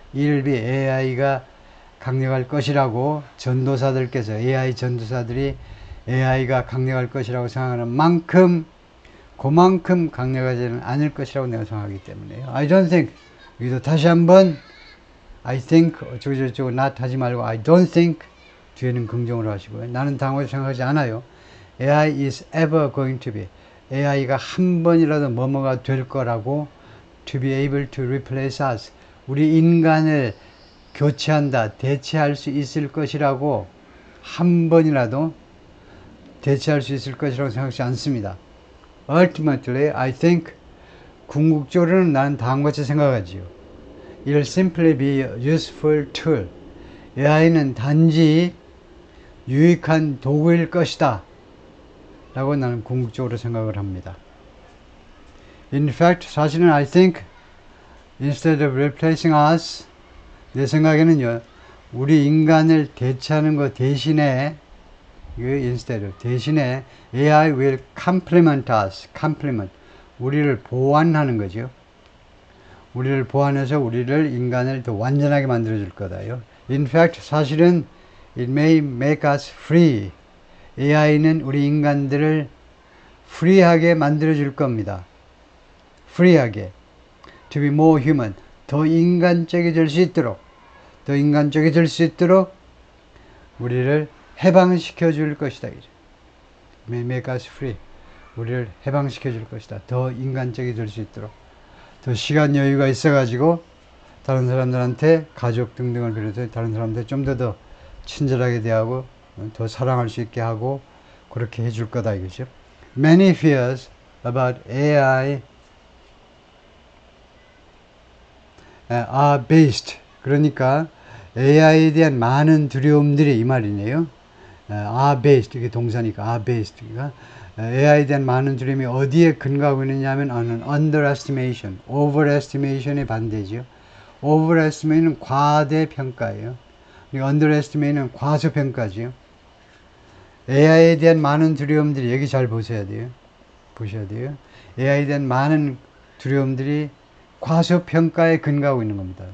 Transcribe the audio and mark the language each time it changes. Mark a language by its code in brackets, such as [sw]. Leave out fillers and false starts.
[en] It'll be [ko] AI가 강력할 것이라고 전도사들께서 AI 전도사들이 AI가 강력할 것이라고 생각하는 만큼 그만큼 강력하지는 않을 것이라고 내가 생각하기 때문에요. [en] I don't think [ko] 여기도 다시 한번 [en] I think [ko] 어쩌고저쩌고 not 하지 말고 I don't think 뒤에는 긍정으로 하시고요. 나는 당연히 생각하지 않아요. [en] AI is ever going to be AI가 [ko] 한 번이라도 뭐뭐가 될 거라고 [en] to be able to replace us [ko] 우리 인간을 교체한다, 대체할 수 있을 것이라고 한 번이라도 대체할 수 있을 것이라고 생각하지 않습니다. [en] Ultimately, I think [ko] 궁극적으로는 나는 다음과 같이 생각하지요. [en] It'll simply be a useful tool. [ko] AI는 단지 유익한 도구일 것이다 라고 나는 궁극적으로 생각을 합니다. [en] In fact, [ko] 사실은 [en] I think instead of replacing us, [ko] 내 생각에는요, 우리 인간을 대체하는 것 대신에 대신에 [en] AI will complement us. [ko] complement. 우리를 보완하는 거죠. 우리를 보완해서 우리를 인간을 더 완전하게 만들어줄 거다요. [en] In fact, [ko] 사실은 [en] it may make us free. [ko] AI는 우리 인간들을 free하게 만들어줄 겁니다. [en] free하게. To be more human. [ko] 더 인간적이질 수 있도록. 더 인간적이질 수 있도록 우리를 해방시켜 줄 것이다. [en] May make us free. [ko] 우리를 해방시켜 줄 것이다. 더 인간적이 수 있도록. 더 시간 여유가 있어가지고 다른 사람들한테 가족 등등을 비롯해 다른 사람들 좀 더 친절하게 대하고 더 사랑할 수 있게 하고 그렇게 해줄 거다 이거죠. [en] Many fears about AI are based. [ko] 그러니까 AI에 대한 많은 두려움들이 이 말이네요. [en] are based, [ko] 이게 동사니까 are based. 그러니까 AI에 대한 많은 두려움이 어디에 근거하고 있느냐 하면 underestimation, overestimation의 반대죠. overestimation은 과대평가예요. underestimation은 과소평가죠. AI에 대한 많은 두려움들이 여기 잘 보셔야 돼요. AI에 대한 많은 두려움들이 과소평가에 근거하고 있는 겁니다.